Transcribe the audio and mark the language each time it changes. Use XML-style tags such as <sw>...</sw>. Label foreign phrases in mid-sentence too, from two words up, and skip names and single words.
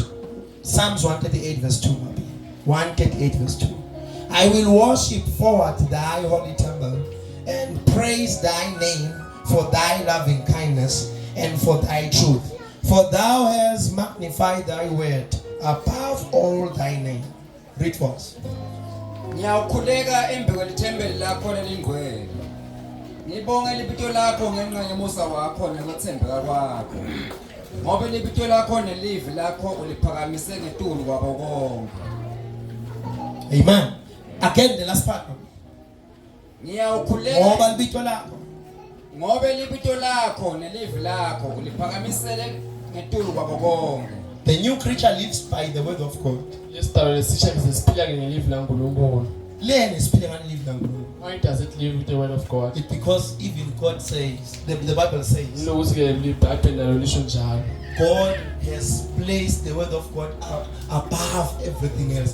<en>Psalms 138 verse 2. 138 verse 2. I will worship forward thy holy temple and praise thy name for thy loving kindness and for thy truth. For thou hast magnified thy word above all thy name. Read for us.</en> <ss>Ngiyakhuleka embi kwelithembeli lakho lelingcwele. Ngibonga libito lakho ngenxa yomusa wakho nokuthembeka kwakho. Ngoba libito lakho nelivi lakho uliphakamise ngetulu kwabo konke.</ss> <en>Amen. Again the last part.</en> <ss>Ngiyakhuleka ngoba libito lakho. Ngoba libito lakho nelivi lakho uliphakamisele ngetulu kwabo konke.</ss> <en>The new creature lives by the word of God. Why does it live with the word of God? It's because even God says, the Bible says, God has placed the word of God above everything else.</en>